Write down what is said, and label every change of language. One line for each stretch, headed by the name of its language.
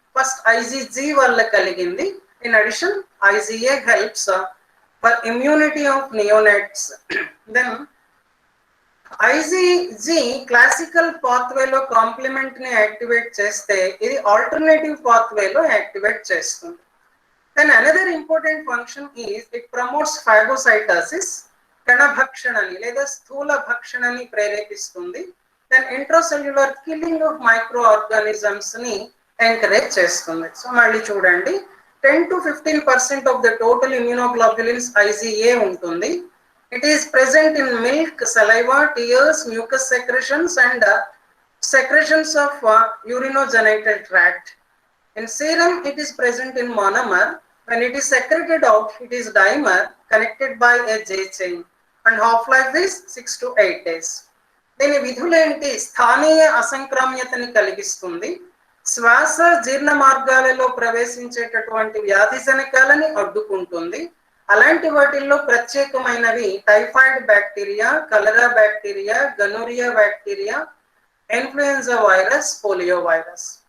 Telugu: First IgG వల్ల కలిగింది.
English: In addition IgA helps for immunity of neonates.
Telugu: Then IgG classical పాత్వేలో complement ని activate చేస్తే ఇది ఆల్టర్నేటివ్ పాత్వేలో యాక్టివేట్ చేస్తుంది.
English: Then another important function is it promotes phagocytosis,
Telugu: కణ భక్షణని లేదా స్థూల భక్షణని ప్రేరేపిస్తుంది.
English: Then intracellular killing of microorganisms ని encourage చేస్తుంది.
Telugu: సో మళ్ళీ చూడండి,
English: 10 to 15% of the total immunoglobulins IgA ఉంటుంది. It is present in milk, saliva, tears, mucus secretions and secretions of urinogenital tract. In serum, it is present in monomer. When it is secreted out, it is dimer connected by a J chain and half-life is 6 to 8 days.
Telugu: దీని విధులేంటి? స్థానీయ అసంక్రామ్యతని కలిగిస్తుంది, శ్వాస జీర్ణ మార్గాలలో ప్రవేశించేటటువంటి వ్యాధి జనకాలని అడ్డుకుంటుంది. అలాంటి వాటిల్లో ప్రత్యేకమైనవి టైఫాయిడ్ బ్యాక్టీరియా, కలరా bacteria, gonorrhoea bacteria, influenza virus, polio virus.